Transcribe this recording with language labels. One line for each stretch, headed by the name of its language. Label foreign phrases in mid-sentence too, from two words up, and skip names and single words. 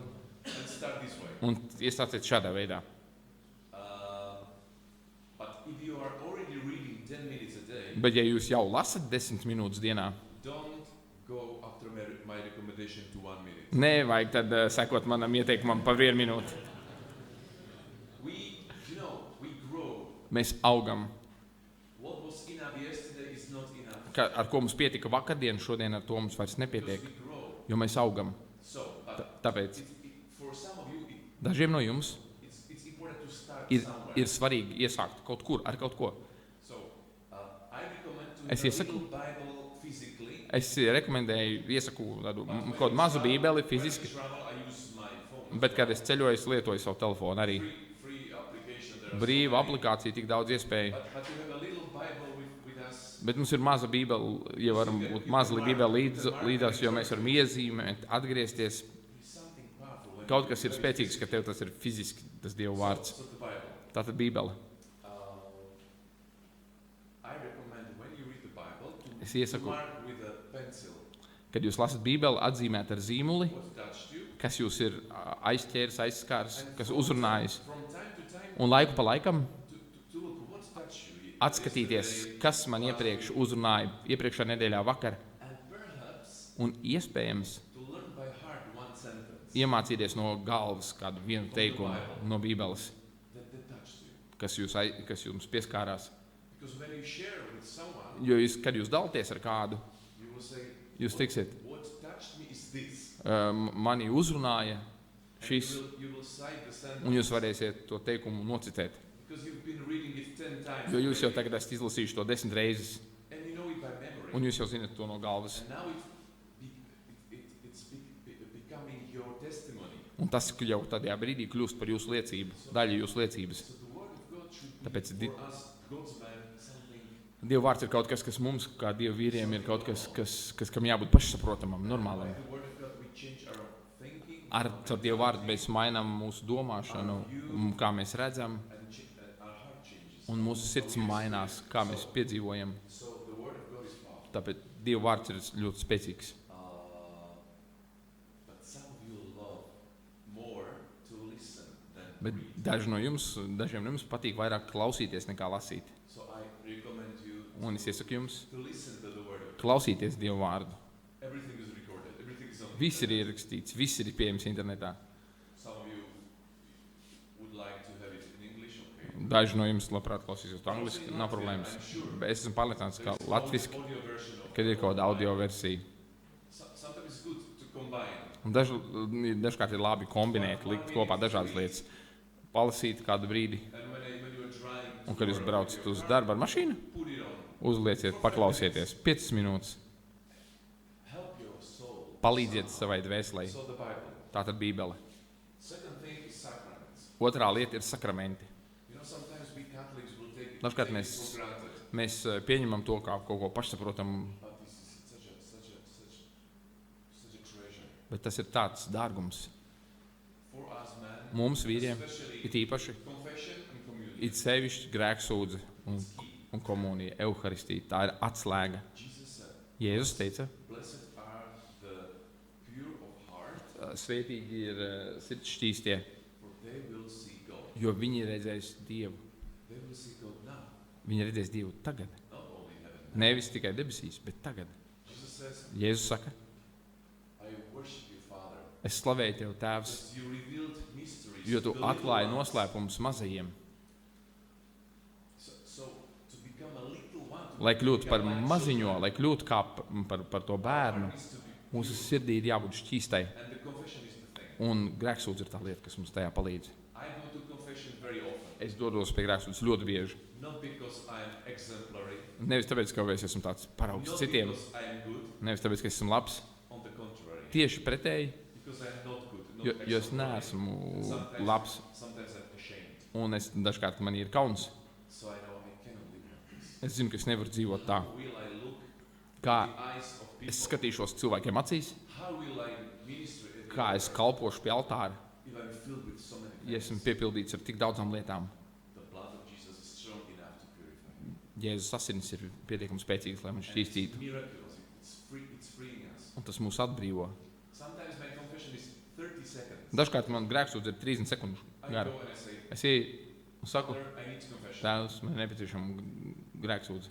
English: and start this way.
Latvian: un iestāciet šādā veidā.
English: But if you are already reading 10 minutes a day,
Latvian: Bet ja jūs jau lasat 10 minūtes dienā,
English: don't go after my recommendation to 1 minute.
Latvian: nevajag tad sekot manam ieteikumam pa 1 minūti.
English: We grow.
Latvian: Mēs augam.
English: What was enough yesterday is not enough.
Latvian: Ar ko mums pietika vakardien, šodien ar to mums vairs nepietiek,
English: Because we grow.
Latvian: jo mēs augam.
English: So, but
Latvian: Tāpēc
English: for some of you,
Latvian: dažiem no jums
English: it's important to start
Latvian: ir,
English: somewhere.
Latvian: ir svarīgi iesākt kaut kur ar kaut ko.
English: So, I recommend to
Latvian: Es
English: have a
Latvian: iesaku-
English: little Bible physically.
Latvian: Es rekomendēju, iesaku tādu kaut kādu mazu bībeli fiziski,
English: When I travel, I use my phone.
Latvian: bet, kad es ceļoju, es lietoju savu telefonu arī.
English: Free application. There are
Latvian: Brīva
English: so many.
Latvian: aplikācija, tik daudz iespēju.
English: But you have a little Bible with us.
Latvian: Bet mums ir maza bībele, ja varam būt maza bībele līdzās, jo mēs varam iezīmēt, atgriezties.
English: It's something powerful. When
Latvian: Kaut kas ir spēcīgs, ka tev tas ir fiziski, tas Dieva vārds.
English: So the Bible.
Latvian: Tātad bībele.
English: I recommend when you read the Bible
Latvian: Es
English: to
Latvian: iesaku,
English: mark with a pencil
Latvian: kad jūs lasat bībeli, atzīmēt ar zīmuli,
English: what touched you.
Latvian: kas jūs ir aizķēris, aizskārs,
English: And
Latvian: kas
English: from
Latvian: uzrunājis.
English: From time to time,
Latvian: Un laiku pa laikam
English: to look what touched you.
Latvian: atskatīties,
English: yesterday,
Latvian: kas man iepriekš uzrunāja iepriekšā nedēļā vakar.
English: And perhaps
Latvian: Un iespējams
English: to learn by heart one sentence
Latvian: iemācīties no galvas kādu vienu teikumu no bībeles,
English: that touched you.
Latvian: kas jums pieskārās.
English: Because when you share with someone,
Latvian: Jo kad jūs dalāties ar kādu,
English: you will say,
Latvian: jūs tiksiet,
English: what touched me is this.
Latvian: mani uzrunāja
English: And
Latvian: šis,
English: you will cite the sentence
Latvian: un jūs varēsiet to teikumu nocitēt.
English: because you've been reading it 10 times.
Latvian: Jo jūs jau
English: already.
Latvian: tagad esat izlasījuši to 10 reizes,
English: And you know it by memory.
Latvian: un jūs jau zinat to no galvas.
English: And now it's becoming your testimony.
Latvian: Un tas jau tajā brīdī kļūst par jūsu liecību, daļa jūsu liecības.
English: So the word of God should be
Latvian: Tāpēc
English: for us, God's man, something.
Latvian: Dieva vārds ir kaut kas, kas mums, kā Dieva vīriem, ir kaut kas, kam jābūt pašsaprotamam, normālam.
English: By the word of God, we change our thinking
Latvian: Ar Dieva vārdu mēs mainām mūsu domāšanu, un kā mēs redzam,
English: and our heart changes.
Latvian: un mūsu sirds mainās, kā mēs piedzīvojam.
English: So the word of God is powerful.
Latvian: Tāpēc Dieva vārds ir ļoti spēcīgs.
English: But some of you love more to listen than
Latvian: Bet
English: read.
Latvian: dažiem no jums patīk vairāk klausīties nekā lasīt.
English: So I recommend you
Latvian: Un es iesaku jums
English: to listen to the word of God.
Latvian: klausīties Dieva vārdu.
English: Everything is recorded. Everything is on.
Latvian: Viss ir ierakstīts, viss ir pieejams internetā.
English: Some of you would like to have it in English, okay?
Latvian: Daži no jums labprāt klausīsies to angliski, nav problēmas.
English: I'm sure.
Latvian: Bet es esmu pārliecināts, ka
English: There is
Latvian: latviski,
English: audio version of
Latvian: kad ir kaut kāda audio versija.
English: Sometimes it's good to combine.
Latvian: Un dažkārt ir labi kombinēt, likt kopā dažādas lietas. Palasīt kādu brīdi,
English: And when you are driving
Latvian: un
English: to
Latvian: kad jūs
English: work,
Latvian: braucat uz darbu ar mašīnu,
English: put it on.
Latvian: uzlieciet, paklausieties 5 minūtes,
English: Help your soul.
Latvian: palīdziet savai dvēselē.
English: So the Bible.
Latvian: Tā tad Bībele.
English: Second thing is sacraments.
Latvian: Otrā lieta ir sakramenti.
English: You know, sometimes we Catholics will take
Latvian: Dažkārt
English: it
Latvian: mēs-
English: for granted.
Latvian: Mēs pieņemam to kā kaut ko pašsaprotamu,
English: But this is such a treasure.
Latvian: bet tas ir tāds dārgums
English: For us,
Latvian: man, mums, vīriem,
English: especially
Latvian: it īpaši,
English: confession and communion.
Latvian: it sevišķi grēksūdze un komunija, euharistija. Tā ir atslēga.
English: Jesus said,
Latvian: Jēzus teica,
English: blessed are the pure of heart,
Latvian: svētīgi ir sirds šķīstie,
English: for they will see God.
Latvian: jo viņi redzēs Dievu.
English: They will see God now,
Latvian: Viņi redzēs Dievu tagad.
English: not only in heaven.
Latvian: Nevis tikai debesīs, bet tagad.
English: Jesus says,
Latvian: Jēzus saka,
English: I worship you, Father,
Latvian: es slavēju Tev, Tēvs,
English: because you revealed mysteries
Latvian: jo Tu
English: to the little
Latvian: atklāji
English: ones.
Latvian: noslēpumus mazajiem,
English: So to become a little one, to
Latvian: lai kļūtu par
English: become like
Latvian: maziņo,
English: children,
Latvian: lai kļūtu kā par to bērnu.
English: heart needs to be
Latvian: Mūsu
English: pure.
Latvian: sirdī ir jābūt šķīstai,
English: And the confession is the thing.
Latvian: un grēksūdze ir tā lieta, kas mums tajā palīdz.
English: I go to confession very often,
Latvian: Es dodos pie grēksūdzes ļoti bieži.
English: not because I'm exemplary,
Latvian: Nevis tāpēc, ka es esmu tāds paraugs
English: not
Latvian: citiem,
English: because I'm good,
Latvian: nevis tāpēc, ka esmu labs.
English: on the contrary,
Latvian: Tieši pretēji,
English: because I'm not good, not
Latvian: jo es
English: exemplary.
Latvian: neesmu
English: Sometimes-
Latvian: labs,
English: Sometimes I'm ashamed,
Latvian: un es dažkārt man ir kauns.
English: so I know I cannot live like this.
Latvian: Es zinu, ka es nevaru dzīvot tā.
English: How will I look
Latvian: Kā
English: in the eyes of people?
Latvian: es skatīšos cilvēkiem acīs,
English: How will I minister at the
Latvian: kā es
English: altar
Latvian: kalpošu pie altāra,
English: if I'm filled with so many
Latvian: ja esmu
English: things?
Latvian: piepildīts ar tik daudzām lietām.
English: The blood of Jesus is strong enough to purify.
Latvian: Jēzus asinis ir pietiekami spēcīgs, lai man
English: And it's
Latvian: šķīstītu,
English: miraculous. It's freeing us.
Latvian: un tas mūs atbrīvo.
English: Sometimes my confession is 30 seconds.
Latvian: Dažkārt man grēksūdze ir 30 sekundes
English: I
Latvian: gara.
English: go and I say,
Latvian: Es ieju un saku,
English: Father, I need confession.
Latvian: Tēvs, man ir nepieciešama grēksūdze.